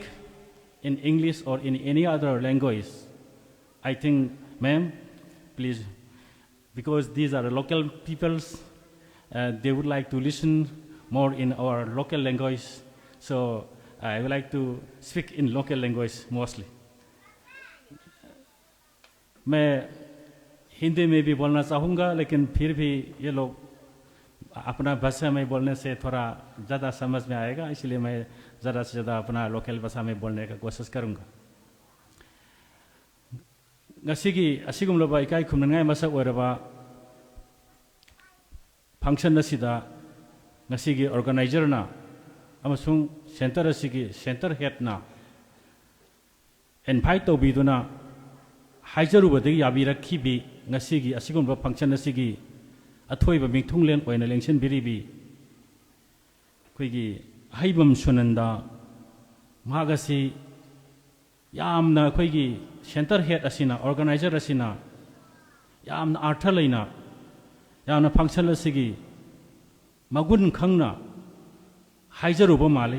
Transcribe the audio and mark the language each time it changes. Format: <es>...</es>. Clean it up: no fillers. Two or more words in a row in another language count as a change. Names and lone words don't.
<en>in English or in any other language, I think, ma'am, please, because these are local peoples, they would like to listen more in our local language, so I would like to speak in local language mostly.</en> <hi>मैं हिंदी में भी बोलना चाहूँगा, लेकिन फिर भी ये लोग अपना भाषा में बोलने से थोड़ा ज़्यादा समझ में आएगा, इसलिए मैं ज़्यादा से ज़्यादा अपना लोकल भाषा में बोलने का कोशिश करूँगा.</hi> <mni>ngasiगी asigumloba ikai khumnangai masak oiraba function asida ngasigi organizer na amasung center asigi</mni> <en>center head</en> <mni>na invite tobiduna haijarubadagi yabirakhibi ngasigi asigumba function asigi athoiba mingthunglen oina lengsen biribi koigi haibam sunanda magasi yamna koigi</mni> <en>center head</en> <mni>asina organizer asina yamna artha leina yamna function asigi magun khangna haijaruba male</mni>